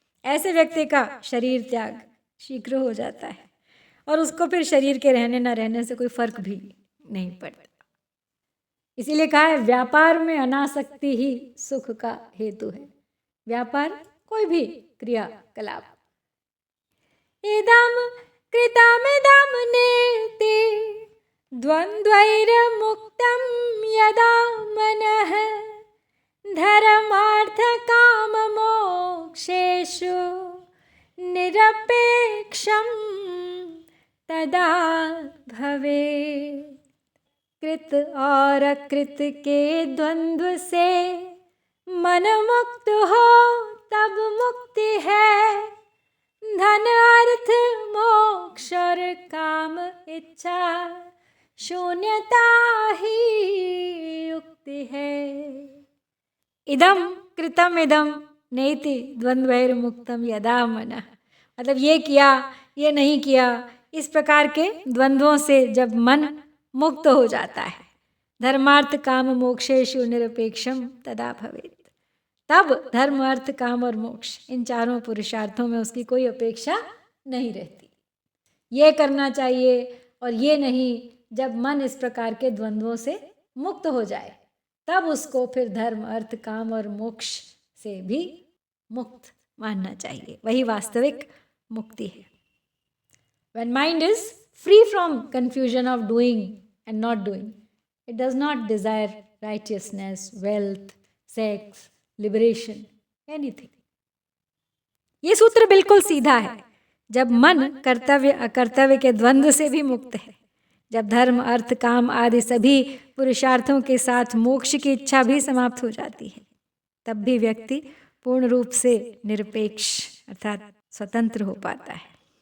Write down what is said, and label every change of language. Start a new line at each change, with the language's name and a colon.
Hindi: ऐसे व्यक्ति का शरीर त्याग शीघ्र हो जाता है और उसको फिर शरीर के रहने न रहने से कोई फर्क भी नहीं पड़ता। इसीलिए कहा है व्यापार में अनासक्ति ही सुख का हेतु है। व्यापार कोई भी क्रियाकलाप।
Sanskrit: इदं कृतमिदं नेति द्वन्द्वैर्मुक्तं यदा मनः धर्मार्थकाममोक्षेषु निरपेक्षं तदा भवेत्।
Hindi: कृत और अकृत के द्वंद्व से मन मुक्त हो तब मुक्ति है। धन अर्थ मोक्ष और काम इच्छा शून्यता ही युक्ति है।
Sanskrit: इदम कृतम इदम नेति द्वंद्वैर्मुक्तम यदा मनः,
Hindi: मतलब ये किया ये नहीं किया, इस प्रकार के द्वंद्वों से जब मन मुक्त हो जाता है।
Sanskrit: धर्मार्थ काम मोक्षेषु निरपेक्षम तदा भवेत्,
Hindi: तब धर्म अर्थ काम और मोक्ष इन चारों पुरुषार्थों में उसकी कोई अपेक्षा नहीं रहती। ये करना चाहिए और ये नहीं, जब मन इस प्रकार के द्वंद्वों से मुक्त हो जाए तब उसको फिर धर्म अर्थ काम और मोक्ष से भी मुक्त मानना चाहिए। वही वास्तविक मुक्ति है।
English: When mind is free from confusion of doing and not doing, it does not desire righteousness, wealth, sex, liberation, anything.
Hindi: ये सूत्र बिल्कुल सीधा है। जब मन कर्तव्य अकर्तव्य के द्वंद्व से भी मुक्त है, जब धर्म अर्थ काम आदि सभी पुरुषार्थों के साथ मोक्ष की इच्छा भी समाप्त हो जाती है, तब भी व्यक्ति पूर्ण रूप से निरपेक्ष अर्थात स्वतंत्र हो पाता है।